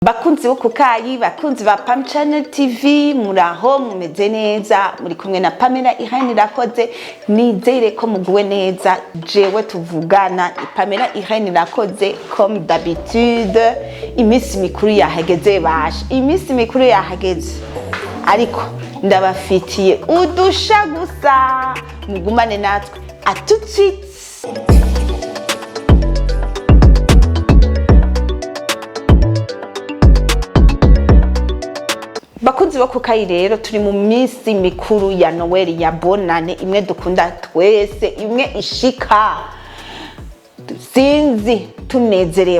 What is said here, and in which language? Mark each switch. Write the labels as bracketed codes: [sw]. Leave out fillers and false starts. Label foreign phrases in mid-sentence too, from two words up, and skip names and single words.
[rn] Bakunzi bo kukayi, bakunzi ba Pam Channel TV, muraho mumeze neza, muri kumwe na Pamela Irene Rakoze, nizere ko muguwe neza. Jewe tuvugana Pamela Irene Rakoze [fr] comme d'habitude. [rn] Imisi mikuru yahageze basha, imisi mikuru yahageze, ariko ndabafitiye udusha gusa, mugumane natwe. [fr] À tout de suite. [rn] Bakunzi bo kukayi rero turi mu minsi mikuru ya Noel ya bonane, imwe dukunda twese, imwe ishika sinzi tunezerewe.